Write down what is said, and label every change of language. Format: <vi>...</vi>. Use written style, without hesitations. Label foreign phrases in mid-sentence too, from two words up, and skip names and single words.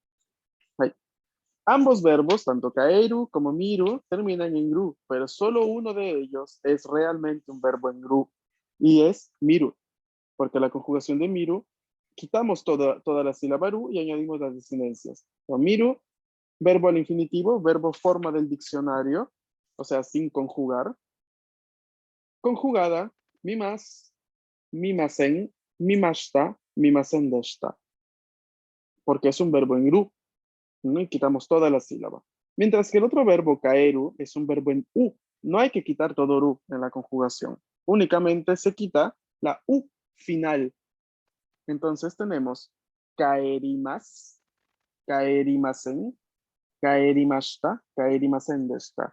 <es>Ambos verbos, tanto kaeru como miru, terminan en ru, pero solo uno de ellos es realmente un verbo en ru, y es miru, porque la conjugación de miru, quitamos toda la sílaba ru y añadimos las desinencias. O miru, verbo al infinitivo, verbo forma del diccionario, o sea, sin conjugar. conjugada mimas,</es> <ja>見ません、見ました、見ませんでした.</ja> <es>Porque es un verbo en ru, ¿no? Y quitamos toda la sílaba. Mientras que el otro verbo kaeru es un verbo en u. No hay que quitar todo ru en la conjugación. Únicamente se quita la u final. Entonces tenemos</es> <ja>帰ります、帰りません、帰りました、帰りませんでした.</ja>